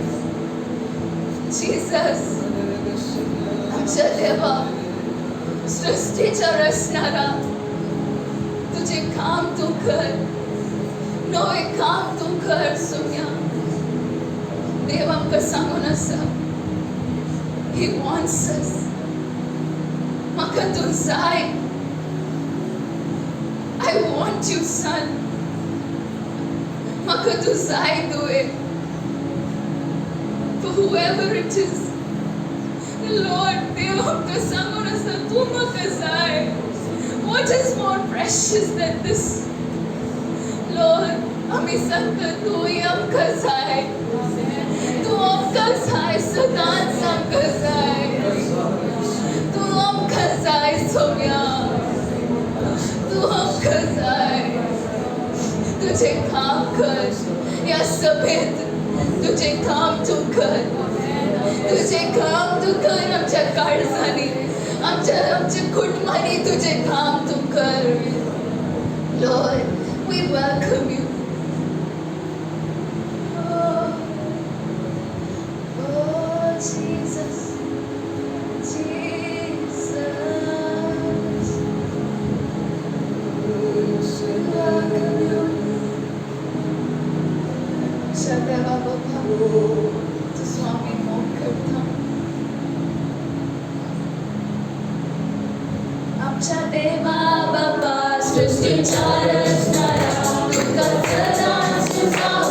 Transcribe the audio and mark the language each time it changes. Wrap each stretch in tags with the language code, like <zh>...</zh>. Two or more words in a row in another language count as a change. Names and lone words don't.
<kok>जिजस आमच्या देवा सृश्टीच्या रचणारा तुझे काम तू कर नवें काम तू कर सोम्या देव आमकां सांगून आसा</kok> <en>He wants us</en> <kok>म्हाका तू जाय</kok> <en>I want you son</en> <kok>म्हाका तू जाय तुवें</kok> <en>for whoever it is Lord</en> <kok>देव आमकां सांगून आसा तू म्हाका जाय</kok> <en>what is more precious than this Lord</en> <kok>आमी सांगता तू आमकां जाय तू आमकां जाय सदांच आमकां जाय तू आमकां जाय सोम्या तू आमकां जाय तुझे काम कर ह्या सभेंत तुझे काम तू कर तुझे काम तू कर आमच्या काळजांनी आमच्या कुटुंबांनी तुझे काम तू कर</kok> <en>Lord we welcome you</en> <kok>Jesus देवा बाबा तू स्वामी मोग करता आमच्या देवा बाबा सृष्टीच्या रचणारा तुका सदांच तुका</kok>